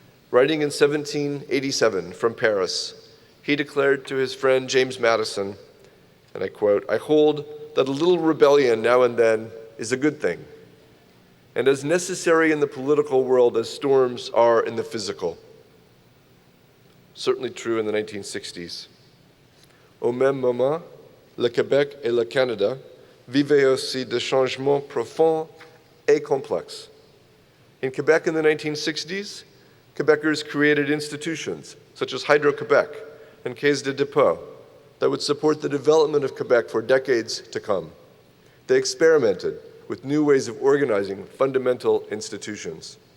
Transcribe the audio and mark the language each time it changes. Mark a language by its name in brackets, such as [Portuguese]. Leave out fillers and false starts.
[English] Writing in 1787 from Paris, he declared to his friend James Madison, and I quote, "I hold that a little rebellion now and then is a good thing, and as necessary in the political world as storms are in the physical." Certainly true in the 1960s. [French] Au même moment, le Québec et le Canada vivaient aussi des changements profonds et complexes. [English] In Quebec in the 1960s, Quebecers created institutions such as Hydro-Quebec and Caisse de dépôt that would support the development of Quebec for decades to come. They experimented with new ways of organizing fundamental institutions.